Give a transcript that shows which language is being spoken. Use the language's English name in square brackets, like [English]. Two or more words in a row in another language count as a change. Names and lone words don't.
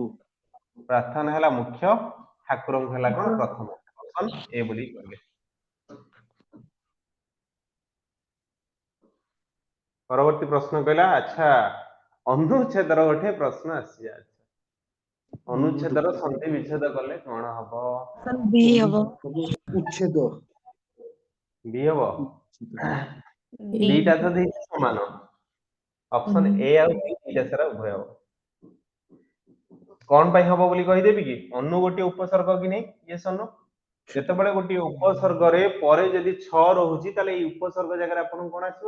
[Odia] ପ୍ରାର୍ଥନା ହେଲା ମୁଖ୍ୟ, ଠାକୁରଙ୍କୁ ହେଲା କଣ ପ୍ରଥମ। [English] option A [Odia] ବୋଲି କହିଲେ। ପରବର୍ତ୍ତୀ ପ୍ରଶ୍ନ କହିଲା ଆଚ୍ଛା ଅନୁଚ୍ଛେଦର ଗୋଟେ ପ୍ରଶ୍ନ ଆସିଛି। ଅନୁଚ୍ଛେଦର ସନ୍ଧି ବିଚ୍ଛେଦ କଲେ କଣ ହବ? [English] option B [Odia] ହବ ଉଚ୍ଛେଦ ବି ହବ। ଏ ଦିଟା ତ ଦେଇଛି ସମାନ। [English] option A [Odia] ଆଉ ବି ଦିଟା ସାରା ଉଭୟ ହବ। କଣ ପାଇଁ ହବ ବୋଲି କହିଦେବି କି? ଅନୁ ଗୋଟିଏ ଉପସର୍ଗ କି ନେଇ ଇଏ ସନୁ ଯେତେବେଳେ ଗୋଟିଏ ଉପସର୍ଗରେ ପରେ ଯଦି ଛ ରହୁଛି ତାହେଲେ ଏଇ ଉପସର୍ଗ ଜାଗାରେ ଆପଣଙ୍କୁ କଣ ଆସିବ?